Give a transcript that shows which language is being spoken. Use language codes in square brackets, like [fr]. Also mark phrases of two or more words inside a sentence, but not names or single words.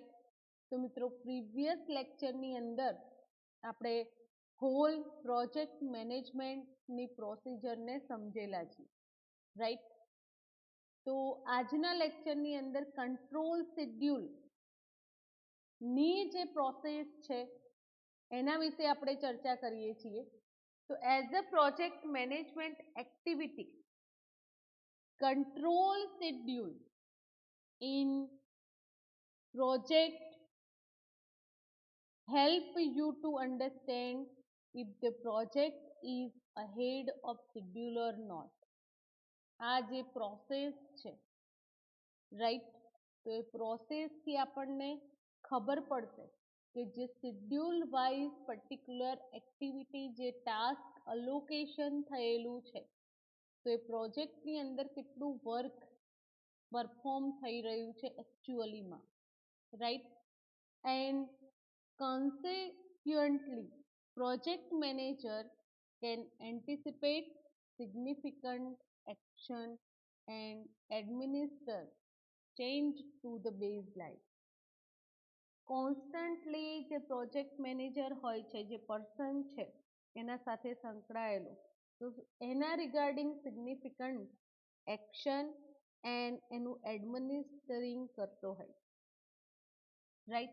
[gu] તો મિત્રો પ્રીવિયસ લેક્ચરની અંદર આપણે [en] whole project [gu] મેનેજમેન્ટની પ્રોસિજરને સમજેલા છીએ, રાઈટ. તો આજના લેક્ચરની અંદર [en] control schedule [gu] ની જે પ્રોસેસ છે એના વિશે આપણે ચર્ચા કરીએ છીએ. [en] તો as a project management activity, control schedule in project help you to understand if the project is ahead of schedule or not. [gu] આ જે પ્રોસેસ છે, રાઈટ, તો એ પ્રોસેસથી આપણને ખબર પડશે કે જે [en] schedule wise particular activity, [gu] જે [en] task allocation [gu] થયેલું છે, તો એ પ્રોજેક્ટની અંદર કેટલું [en] work perform [gu] થઈ રહ્યું છે એકચ્યુઅલીમાં, રાઈટ. એન્ડ [en] consequently project manager can anticipate significant action and administer change to the baseline. [gu] કોન્સ્ટન્ટલી જે [en] project manager [gu] હોય છે, જે પર્સન છે એના સાથે સંકળાયેલો, તો એના [en] regarding significant action and [gu] એનું એડમિનિસ્ટરિંગ કરતો હોય, રાઈટ.